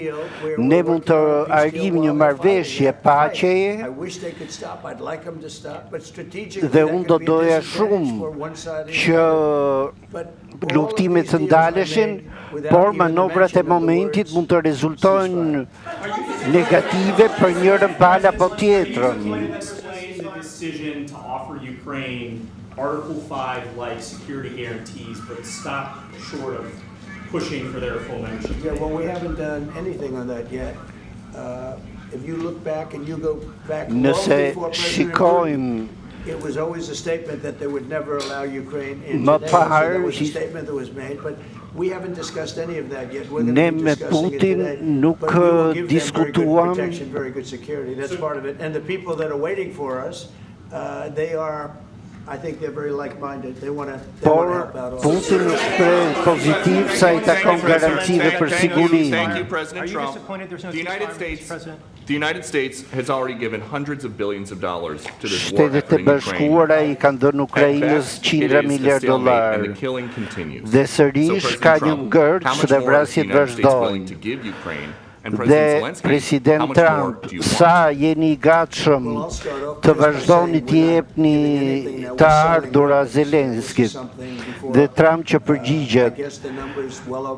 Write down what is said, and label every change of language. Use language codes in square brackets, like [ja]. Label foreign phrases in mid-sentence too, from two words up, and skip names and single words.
[sq] Ne mund të arrijmë një marrëveshje paqeje dhe unë do doja shumë që luftimet të ndaleshin, por manovrat e momentit mund të rezultojnë negative për njërën pala po tjetrën. [en] Decision to offer Ukraine Article 5 like security guarantees, but stop short of pushing for their full membership. Yeah, well, we haven't done anything on that yet. If you look back and you go back long before President Putin, it was always a statement that they would never allow Ukraine into NATO. So that was a statement that was made, but we haven't discussed any of that yet. We're going to be discussing it today. But we will give them very good protection, very good security. That's part of it. And the people that are waiting for us, they are, I think they're very like-minded. They want to help out all. [sq] Putin shpreh pozitiv sa I takon garantive për sigurinë. [en] Thank you, President Trump. The United States has already given hundreds of billions of dollars to this war effort in Ukraine. [sq] I kanë dhënë Ukrainës $100 miliardë. [en] And the killing continues. [sq] Dhe sërish ka një ngërç dhe vrasjet vazhdojnë. Dhe President Trump, sa jeni I gatshëm të vazhdoni t'i jepni të ardhura Zelenskit? Dhe Trump që përgjigjet,